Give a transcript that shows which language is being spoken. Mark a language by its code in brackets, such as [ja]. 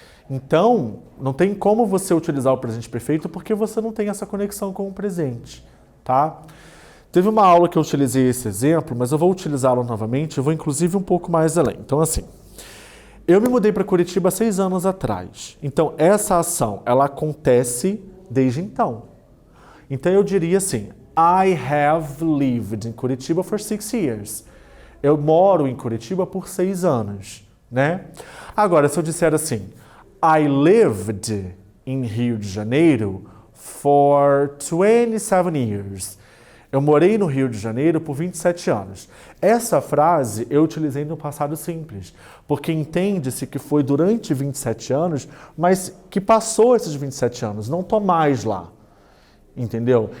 [pt] Então, não tem como você utilizar o presente perfeito porque você não tem essa conexão com o presente. Tá? Teve uma aula que eu utilizei esse exemplo, mas eu vou utilizá-lo novamente, eu vou inclusive um pouco mais além. Então, assim, eu me mudei para Curitiba 6 anos atrás. Então, essa ação, ela acontece desde então. Então, eu diria assim, [en] I have lived in Curitiba for 6 years. [pt] Eu moro em Curitiba por 6 anos, né? Agora, se eu disser assim, [en] I lived in Rio de Janeiro for 27 years. [pt] Eu morei no Rio de Janeiro por 27 anos. Essa frase eu utilizei no passado simples, porque entende-se que foi durante 27 anos, mas que passou esses 27 anos, não estou mais lá. Entendeu?